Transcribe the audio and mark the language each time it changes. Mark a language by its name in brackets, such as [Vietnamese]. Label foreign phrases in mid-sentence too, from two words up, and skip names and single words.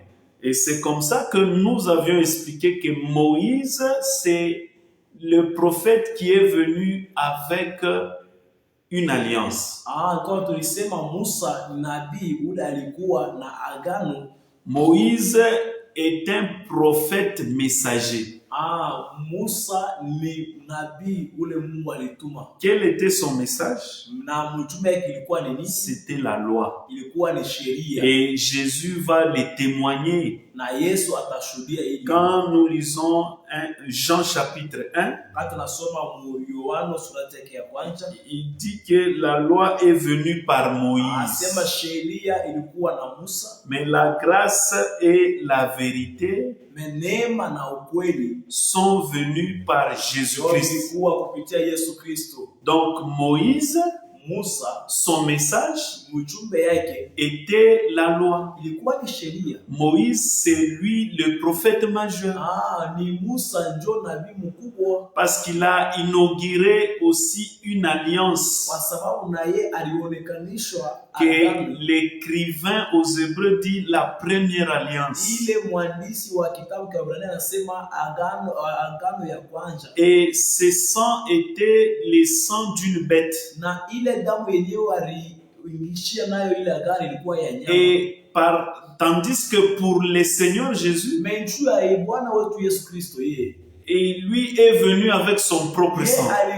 [French] Et c'est comme ça que nous avions expliqué que Moïse, c'est le prophète qui est venu avec une alliance. Moïse est un prophète messager. [Swahili] Musa ni nabii ule Mungu alituma. [French] Quel était son message? [Swahili] Na mtume yake ilikuwa ni nini? [French] C'était la loi. [Swahili] Ilikuwa ni sheria. [French] Et Jésus va le témoigner. [Swahili] Na Yesu atashuhudia hili. [French] Quand nous lisons Jean chapitre 1, [Swahili] quand tunasoma Yohana sura yake ya kwanza, [French] il dit que la loi est venue par Moïse. [Swahili] Asema sheria ilikuwa na Musa. [French] Mais la grâce et la vérité [Swahili] neema na ukweli [French] sont venus par Jésus-Christ. Donc Moïse, [Swahili] Musa, [French] son message était la loi. Moïse, c'est lui le prophète majeur. [Swahili] Ni Musa ndio nabii mkubwa. [French] Parce qu'il a inauguré aussi une alliance. [Swahili] Kwa sababu na yeye alionekanishwa [French] que l'écrivain aux Hébreux dit la première alliance. Et ce sang était le sang d'une bête. Et tandis que pour le Seigneur Jésus, et lui est venu avec son propre sang.